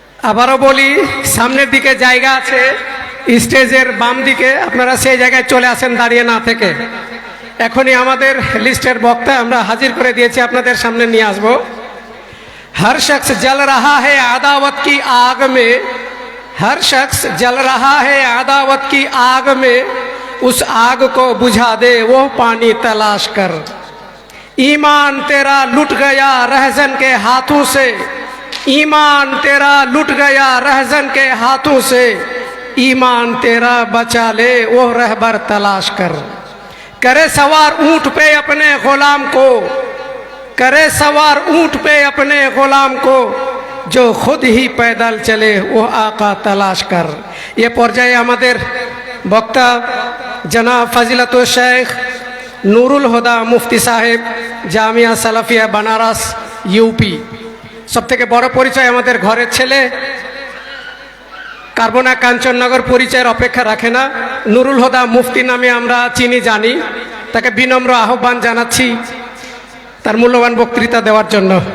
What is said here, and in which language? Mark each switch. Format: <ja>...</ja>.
<bn>আবারও বলি, সামনের দিকে জায়গা আছে স্টেজের বাম দিকে, আপনারা সেই জায়গায় চলে আসেন দাঁড়িয়ে না থেকে। এখনই আমাদের লিস্টের বক্তা আমরা হাজির করে দিয়েছি, আপনাদের সামনে নিয়ে আসবো।</bn> <hi>हर शख्स जल रहा है अदावत की आग में, हर शख्स जल रहा है अदावत की आग में, उस आग को बुझा दे वो पानी तलाश कर। ईमान तेरा लुट गया रहजन के हाथों से, ईमान तेरा लुट गया रहजन के हाथों से, ईमान तेरा बचा ले वो रहबर तलाश कर। करे सवार ऊंट पे अपने गुलाम को, करे सवार ऊंट पे अपने गुलाम को, जो खुद ही पैदल चले वो आका तलाश कर।</hi> <bn>ये पर्याये আমাদের বক্তা জনাব ফাজিলাতুল শেখ নুরুল হুদা মুফতি সাহেব, জামিয়া সালাফিয়া বানারস, ইউপি। সবথেকে বড় পরিচয় আমাদের ঘরের ছেলে, কার্বনা কাঞ্চননগর পরিচয়ের অপেক্ষা রাখে না। নুরুল হুদা মুফতি নামে আমরা চিনি জানি। তাকে বিনম্র আহ্বান জানাচ্ছি তার মূল্যবান বক্তৃতা দেওয়ার জন্য।</bn>